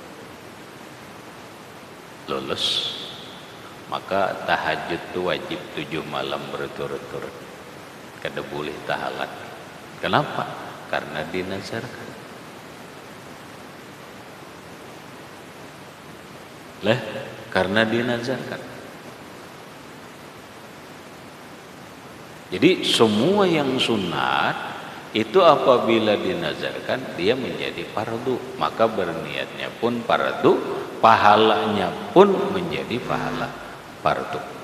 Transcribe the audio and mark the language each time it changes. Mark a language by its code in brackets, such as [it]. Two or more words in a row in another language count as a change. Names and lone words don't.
[id] Lulus, maka tahajud itu wajib 7 malam berturut-turut. Kada boleh tahalat. Kenapa? Karena dinazarkan. Karena dinazarkan. Jadi semua yang sunat itu apabila dinazarkan dia menjadi fardu, maka berniatnya pun fardu, pahalanya pun menjadi pahala fardu.